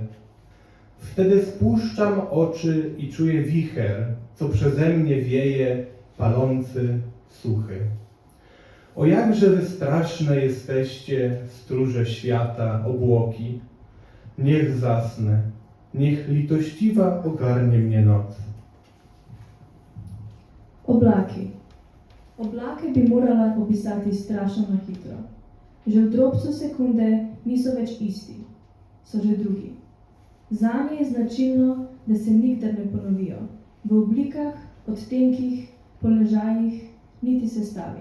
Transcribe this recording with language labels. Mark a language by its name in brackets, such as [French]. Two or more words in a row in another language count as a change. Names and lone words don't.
[Polish] Wtedy spuszczam oczy i czuję wicher, co przeze mnie wieje, palący, suchy. O jakże wy straszne jesteście, stróże świata, obłoki. Niech zasnę, niech litościwa ogarnie mnie noc. [Slovenian] Oblaki. Oblake bi morala opisati strašno na hitro. Že v drobcu sekunde niso več isti, so že drugi. Zanje je značilno, da se nikdar ne ponovijo, v oblikah, odtenkih, položajih, niti sestavi.